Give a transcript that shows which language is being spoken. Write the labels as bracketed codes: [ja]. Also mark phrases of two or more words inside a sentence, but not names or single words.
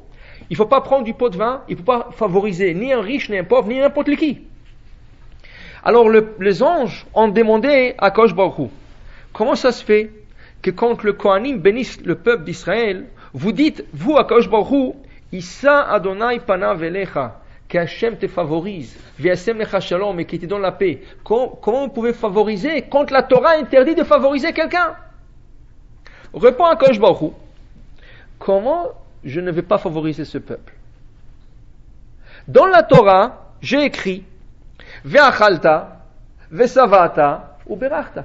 [fr] Il ne faut pas prendre du pot de vin, il ne faut pas favoriser ni un riche, ni un pauvre, ni n'importe qui. Alors les anges ont demandé à [he] הקדוש ברוך הוא, [fr] comment ça se fait que quand le Kohanim bénisse le peuple d'Israël, vous dites, vous [he] הקדוש ברוך הוא, ישא אדני פניו אליך, [fr] que Hachem te favorise, [he] וישם לך שלום, [fr] et qu'il te donne la paix. Comment vous pouvez favoriser quand la Torah interdit de favoriser quelqu'un? Répond [he] הקדוש ברוך הוא, [fr] comment je ne vais pas favoriser ce peuple? Dans la Torah, j'ai écrit [he] ואכלת ושבעת וברכת.